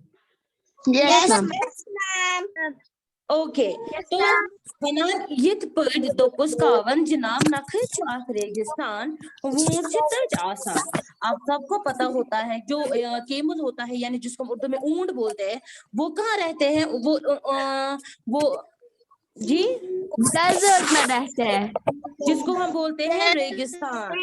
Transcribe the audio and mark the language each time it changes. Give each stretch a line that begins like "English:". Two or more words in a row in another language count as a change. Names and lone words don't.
English: Yes ma'am.
Kashmiri: ओके तो वनान यत पड़ दोपुस कावन जनाब नखे अख रेगिस्तान वूंट तज आसान।
Urdu: آپ سب کو پتہ ہوتا ہے جو کیمل ہوتا ہے یعنی جس کو ہم اردو میں اونٹ بولتے ہیں وہ کہاں رہتے ہیں? وہ جی ڈیزرٹ میں رہتے ہیں جس کو ہم بولتے ہیں ریگستان.